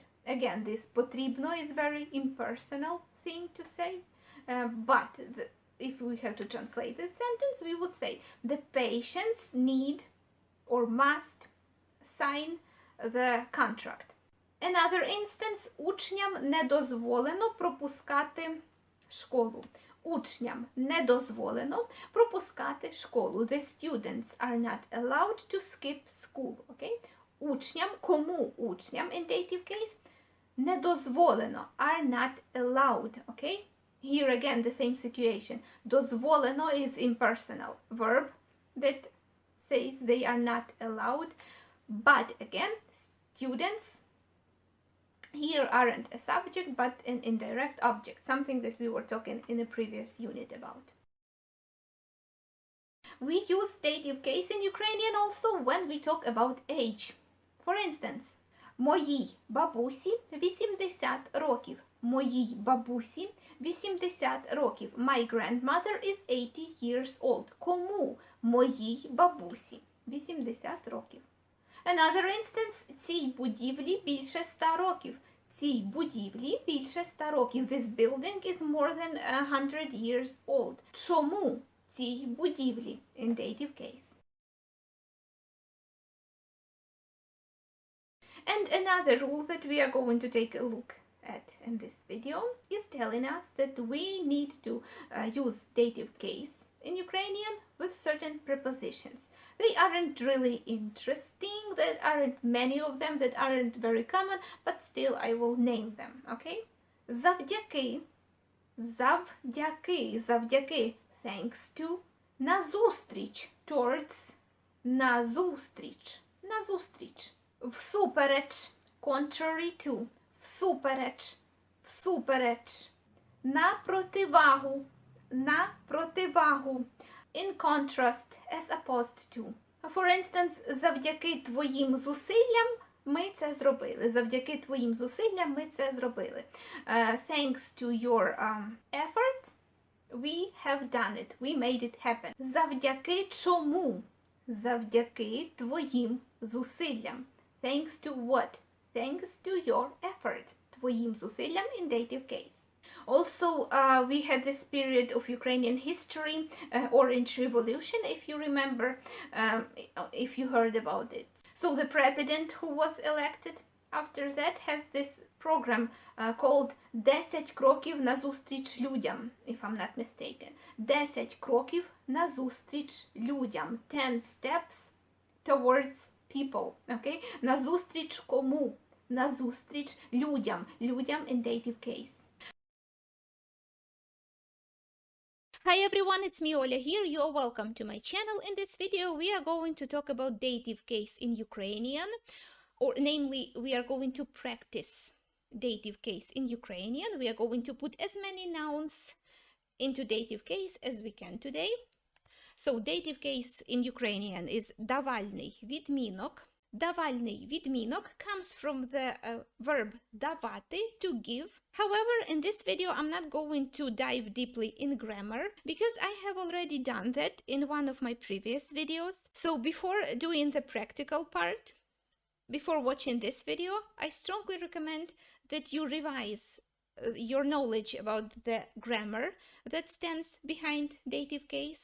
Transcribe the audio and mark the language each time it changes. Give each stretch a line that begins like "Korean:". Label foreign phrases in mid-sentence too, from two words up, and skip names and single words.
English: Again, this потрібно is very impersonal thing to say, but if we have to translate the sentence, we would say the patients need or must sign the contract. Another instance,
Ukrainian: учням не дозволено пропускати школу. Учням не дозволено пропускати школу.
English: The students are not allowed to skip school, okay?
Ukrainian: Учням, кому учням
English: in dative case?
Ukrainian: Не дозволено,
English: are not allowed, okay? Here again the same situation. Дозволено is impersonal verb that says they are not allowed, but again, students here aren't a subject but an indirect object, something that we were talking in a previous unit about. We use dative case in Ukrainian also when we talk about age. For instance,
Ukrainian: моїй бабусі 80 років. Моїй бабусі 80 років.
English: My grandmother is 80 years old.
Ukrainian: Кому? Моїй бабусі 80 років.
English: Another instance,
Ukrainian: цій будівлі більше 100 років. Цій будівлі більше 100 років.
English: This building is more than 100 years old.
Ukrainian: Чому цій будівлі
English: in dative case? And another rule that we are going to take a look at in this video is telling us that we need to use dative case in Ukrainian with certain prepositions. They aren't really interesting, there aren't many of them, that aren't very common, but still I will name them, okay?
Ukrainian: Завдяки, завдяки, завдяки,
English: thanks to,
Ukrainian: назустріч, towards, назустріч, назустріч. Всупереч,
English: contrary to,
Ukrainian: всупереч, всупереч. На противагу, на противагу.
English: In contrast, as opposed to. For instance,
Ukrainian: завдяки твоїм зусиллям ми це зробили. Завдяки твоїм зусиллям ми це зробили.
English: Thanks to your effort, we have done it. We made it happen.
Ukrainian: Завдяки чому? Завдяки твоїм зусиллям.
English: Thanks to what? Thanks to your effort.
Ukrainian: Твоїм зусиллям
English: in dative case. Also, we had this period of Ukrainian history, Orange Revolution, if you remember, if you heard about it. So the president who was elected after that has this program called 10
Ukrainian: кроків назустріч людям,
English: if I'm not mistaken.
Ukrainian: 10 кроків назустріч людям.
English: 10 steps towards people, okay?
Ukrainian: Назустріч кому? Назустріч людям.
English: Людям in dative case. Hi everyone, it's me Oля here. You are welcome to my channel. In this video we are going to talk about dative case in Ukrainian, or namely we are going to practice dative case in Ukrainian. We are going to put as many nouns into dative case as we can today. So dative case in Ukrainian is
Ukrainian: Давальний, відмінок. Давальний відмінок
English: comes from the verb давати, to give. However, in this video, I'm not going to dive deeply in grammar because I have already done that in one of my previous videos. So before doing the practical part, before watching this video, I strongly recommend that you revise your knowledge about the grammar that stands behind dative case.